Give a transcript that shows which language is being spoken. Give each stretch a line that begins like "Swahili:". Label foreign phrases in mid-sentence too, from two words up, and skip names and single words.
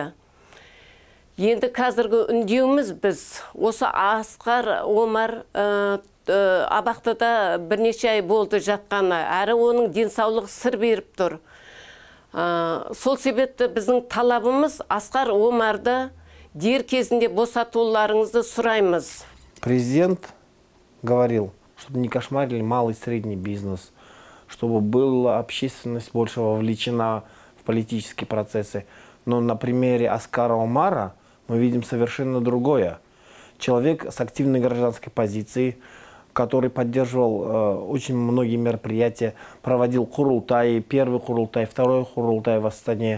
Kazakh: Енді қазіргі үндеуіміз біз осы Асқар Омар абақтыда бірнеше ай болды жатқаны, әрі оның денсаулығы сыр беріп тұр. Сол себепті біздің талабымыз Асқар Омарды дер кезінде босатуларыңызды сұраймыз.
Russian: Президент говорил, чтобы не кошмарили малый и средний бизнес, чтобы была общественность больше вовлечена в политические процессы. Но на примере Оскара Омара мы видим совершенно другое. Человек с активной гражданской позицией, который поддерживал очень многие мероприятия, проводил курултай, первый курултай, второй курултай в Астане.